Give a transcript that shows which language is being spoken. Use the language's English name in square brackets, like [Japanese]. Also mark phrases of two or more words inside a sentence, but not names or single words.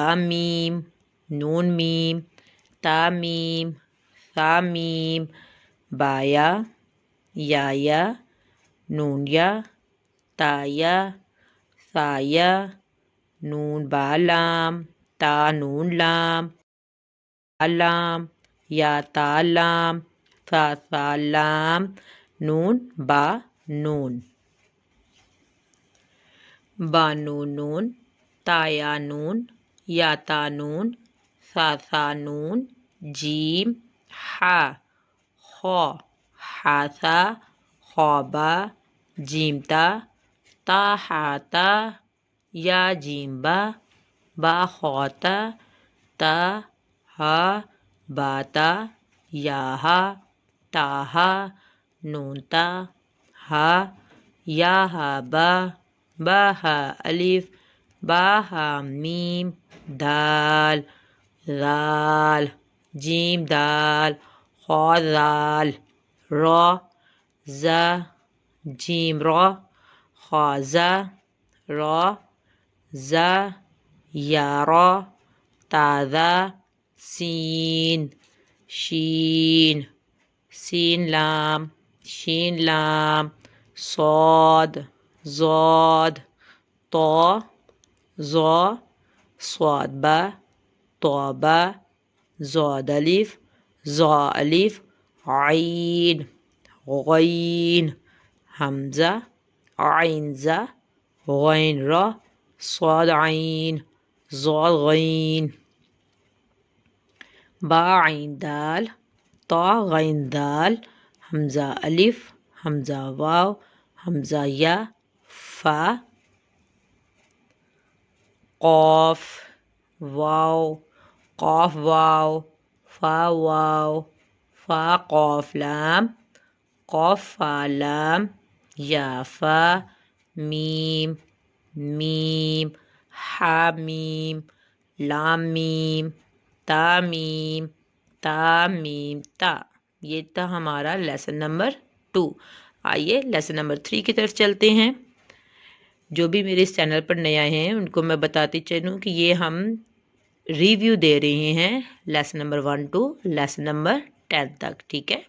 [Urdu] میم، نون میم، تا میم، ثا میم، با یا، نون یا، تا یا، ثا یا، نون با لام، تا نون لام، لام، یا تا لام، ثا لام، نون با نون، با نون نون، تا یا نون، یا تا نون، ثا نون، جیم، ہا، خو، ہا ثا، خو با، جیم تا ہا تا، یا جیم با خو تا ہا، با تا، یا ہا، تا ہا، نون تا، ہا، یا ہا با ہا الف، با ہا میم دال ذال جیم دال خا ذال را زا جیم را خا زا را زا یا را تا ذا سین شین سین لام شین لام صاد زاد طا ظا صاد با طا با زاد الف ظا الف عین غین حمزہ عین زا غین را صاد عین ضاد غین با عین دال طا غین دال حمزہ الف حمزہ واو حمزہ یا فا قاف واو قاف واو فا واو فا قاف لام قاف فا لام یا فا میم میم حا میم لام میم تا میم تا میم تا۔ یہ تھا ہمارا لیسن نمبر 2۔ آئیے لیسن نمبر 3 کی طرف چلتے ہیں۔ جو بھی میرے اس چینل پر نئے آئے ہیں ان کو میں بتاتی چلوں کہ یہ ہم ریویو دے رہے ہیں لیسن نمبر 1 ٹو لیسن نمبر 10 تک، ٹھیک ہے۔